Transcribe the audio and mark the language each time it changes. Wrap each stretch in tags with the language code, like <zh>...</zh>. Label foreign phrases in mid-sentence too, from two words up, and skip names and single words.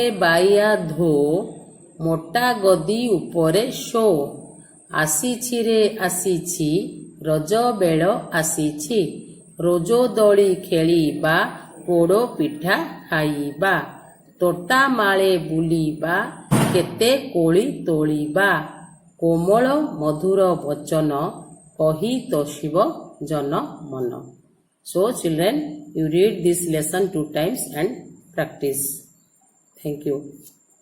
<or>ବାଇଆ ଧୋ, ମୋଟା ଗଦି ଉପରେ ଶୋ, ଆସିଛି ରେ ଆସିଛି, ରଜ ବେଳ ଆସିଛି, ରଜ ଦୋଳି ଖେଳିବା, ପୋଡ଼ ପିଠା ଖାଇବା, ତୋଟା ମାଳେ ବୁଲିବା, କେତେ କଳି ତୋଳିବା, କୋମଳ ମଧୁର ବଚନ, କହି ତୋଷିବ ଜନ ମନ.</or> <en>So children, you read this lesson 2 times and practice. Thank you.</en>